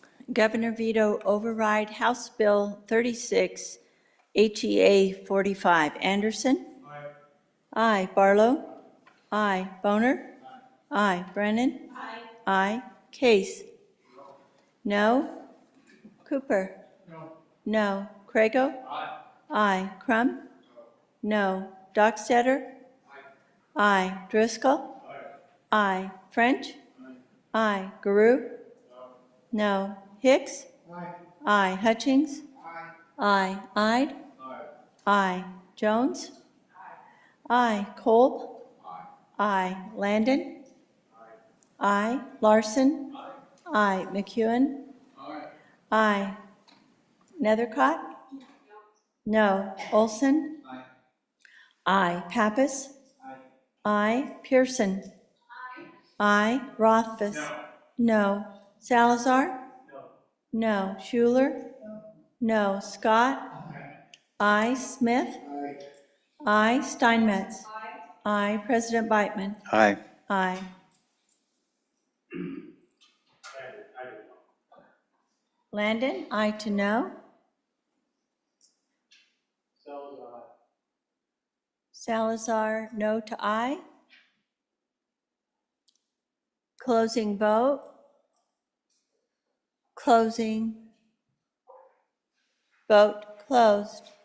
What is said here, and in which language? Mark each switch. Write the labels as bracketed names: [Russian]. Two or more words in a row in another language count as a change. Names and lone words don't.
[English] Governor Veto override House Bill 36, HEA 45. Anderson? Aye. Barlow? Aye. Boner? Aye. Brennan? Aye. Case? No. Cooper? No. Crago? Aye. Crum? No. Dockstader? Aye. Driscoll? Aye. French? Aye. Guru? No. Hicks? Aye. Hutchings? Aye. Ide? Aye. Jones? Aye. Kolb? Aye. Landon? Aye. Larson? Aye. McEwen? Aye. Nethercott? No. Olson? Aye. Pappas? Aye. Pearson? Aye. Rothfuss? No. Salazar? No. Schuler? No. Scott? Aye. Smith? Aye. Steinmetz? Aye. President Beitman? Aye. Aye. Landon? Aye to no. Salazar, no to aye. Closing vote. Closing. Vote closed.